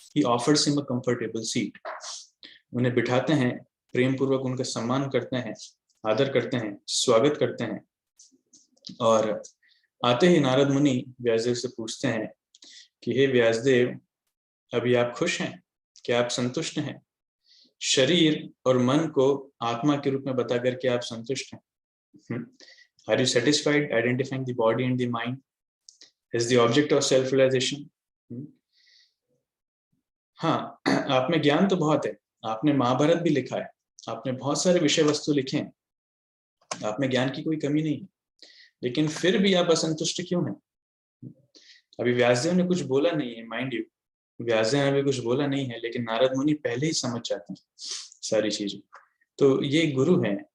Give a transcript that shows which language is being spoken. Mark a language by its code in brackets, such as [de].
[en] He offers him a comfortable seat. [hi] उन्हें बिठाते हैं, प्रेम पूर्वक उनका सम्मान करते हैं, आदर करते हैं, स्वागत करते हैं। और आते ही नारद मुनि व्यासदेव से पूछते हैं कि हे व्यासदेव, अभी आप खुश हैं? क्या आप संतुष्ट हैं? शरीर और मन को आत्मा के रूप में बता करके आप संतुष्ट हैं? [en] Are you satisfied identifying the body and the mind as the object of self-realization? [hi] हाँ, आप में ज्ञान तो बहुत है, आपने महाभारत भी लिखा है, आपने बहुत सारे विषय वस्तु लिखे हैं, आप में ज्ञान की कोई कमी नहीं है, लेकिन फिर भी आप असंतुष्ट क्यों हैं? अभी व्यासदेव ने कुछ बोला नहीं है, माइंड यू, व्यासदेव ने अभी कुछ बोला नहीं है, लेकिन नारद मुनि पहले ही समझ जाते हैं सारी चीजें। तो ये गुरु हैं।